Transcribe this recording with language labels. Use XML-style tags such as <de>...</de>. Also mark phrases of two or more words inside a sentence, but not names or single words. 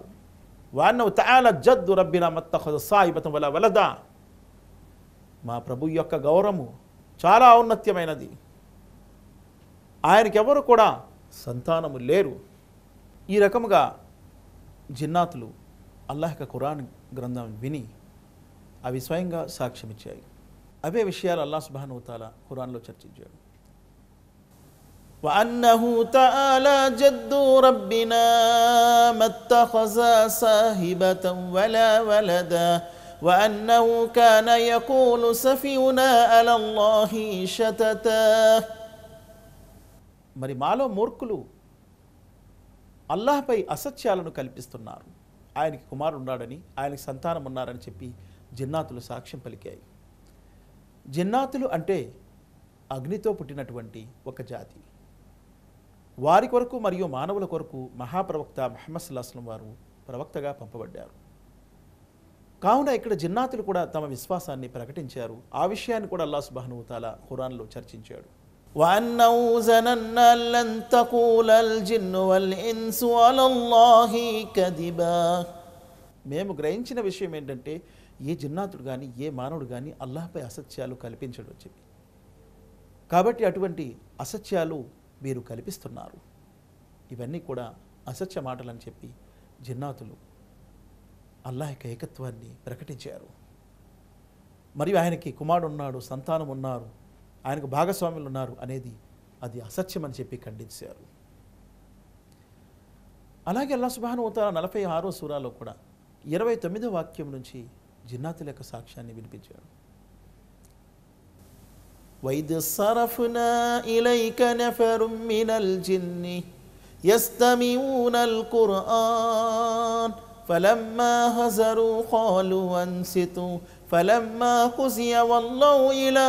<ar>وأنه تعالى جد ربنا ما اتخذ صاحبة ولا ولدا,</ar> <te>మా ప్రభు యొక్క గౌరవము చాలా ఔన్నత్యమైనది, ఆయనకెవరు కూడా సంతానము లేరు. ఈ రకముగా జిన్నాతులు అల్లాహ్ యొక్క ఖురాన్ గ్రంథం విని అవి స్వయంగా సాక్ష్యమిచ్చాయి. అవే విషయాలు</te> <ar>الله سبحانه وتعالى</ar> <te>ఖురాన్లో చర్చించాడు.</te> <ar>وأنه تعالى جد ربنا ما اتخذ صاحبة ولا ولدا وأنه كان يقول سفيهنا على الله شططا.</ar> <te>మరి మాలో మూర్ఖులు అల్లాహ్పై అసత్యాలను కల్పిస్తున్నారు, ఆయనకి కుమారుడు ఉన్నాడని, ఆయనకి సంతానం ఉన్నారని చెప్పి జిన్నాతులు సాక్ష్యం పలికాయి. జిన్నాతులు అంటే అగ్నితో పుట్టినటువంటి ఒక జాతి. వారి కొరకు మరియు మానవుల కొరకు మహాప్రవక్త ముహమ్మద్</te> <ar>صلى الله عليه وسلم</ar> <te>వారు ప్రవక్తగా పంపబడ్డారు. కావున ఇక్కడ జిన్నాతులు కూడా తమ విశ్వాసాన్ని ప్రకటించారు. ఆ విషయాన్ని కూడా</te> <ar>الله سبحانه وتعالى</ar> <te>ఖురాన్లో చర్చించాడు.</te> <ar>وَأَنَّهُ ظَنَنَّا أَن لَّن تَقُولَ الْجِنُّ وَالْإِنسُ عَلَى اللَّهِ كَذِبًا.</ar> <te>మేము గ్రహించిన విషయం ఏంటంటే ఏ జిన్నాతుడు కానీ ఏ మానవుడు కానీ అల్లాహ్పై అసత్యాలు కల్పించడు అని చెప్పి. కాబట్టి అటువంటి అసత్యాలు వీరు కల్పిస్తున్నారు, ఇవన్నీ కూడా అసత్య మాటలని చెప్పి జిన్నాతులు అల్లాహ్ యొక్క ఏకత్వాన్ని ప్రకటించారు. మరియు ఆయనకి కుమారుడు ఉన్నాడు, సంతానం ఉన్నారు, ఆయనకు భాగస్వాములు ఉన్నారు అనేది అది అసత్యం అని చెప్పి ఖండించారు. అలాగే</te> <ar>الله سبحانه وتعالى</ar> <te>46వ సూరాలో కూడా 29వ వాక్యం నుంచి జిన్నాతుల యొక్క సాక్ష్యాన్ని వినిపించాడు.</te> <ar>وَإِذْ صَرَفْنَا إِلَيْكَ نَفَرٌ مِّنَ الْجِنِّ يَسْتَمِعُونَ الْقُرْآنَ فَلَمَّا حَضَرُوا قَالُوا أَنصِتُوا فَلَمَّا قُضِيَ وَلَّوْا إِلَىٰ</ar>